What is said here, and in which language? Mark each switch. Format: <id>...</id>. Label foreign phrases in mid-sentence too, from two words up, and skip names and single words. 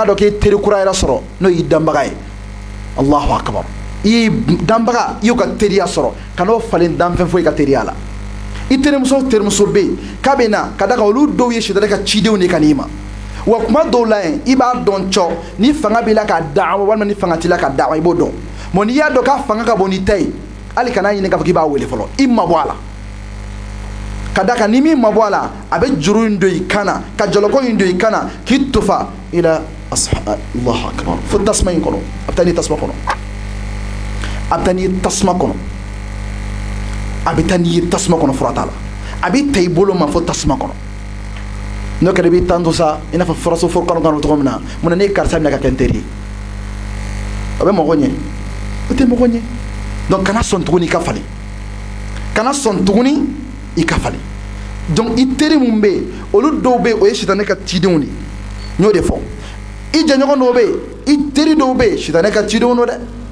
<bm>dɔn k'e teri kura yɛrɛ sɔrɔ n'o y'i danbaga ye</bm> <ar>الله أكبر</ar> <bm>i ye danbaga i y'o ka teriya sɔrɔ ka n'o falen danfɛn foyi ka teriya la i terimuso bɛ yen k'a bɛ na ka da kan olu dɔw ye sitanɛ ka cidenw de ka n'i ma wa kuma dɔw la yen i b'a dɔn cɔ ni fanga b'i la ka da'awa walima ni fanga t'i la ka da'awa i b'o dɔn mais n'i y'a dɔn k'a fanga ka bon n'i ta ye hali kana ɲini k'a fɔ k'i b'a wele fɔlɔ i mabɔ a la ka da kan ni min mabɔ a la a bɛ juru in don i kan na ka jɔlɔkɔ in don i kan na k'i tofa ila</bm> <ar>الله أكبر</ar> <bm>fo tasuma in kɔnɔ a bɛ taa n'i tasuma kɔnɔ a bɛ taa n'i ye tasuma kɔnɔ a bɛ taa n'i ye tasuma kɔnɔ fura t'a la a bɛ ta i bolo ma fo tasuma kɔnɔ n'o kɛra i b'i tan to sa i n'a fɔ furaso foro kɔnɔ cogo min na mun na ne ye karisa minɛ ka kɛ n teri ye o bɛ mɔgɔ ɲɛ o tɛ mɔgɔ ɲɛ donc kana sɔn tuguni i ka falen kana sɔn tuguni i ka falen donc i teri mun bɛ yen olu dɔw bɛ yen o ye sitanɛ ka cidenw de n y'o de fɔ i jɛɲɔgɔn dɔw bɛ yen i teri dɔw bɛ yen sitanɛ ka cidenw don dɛ</bm>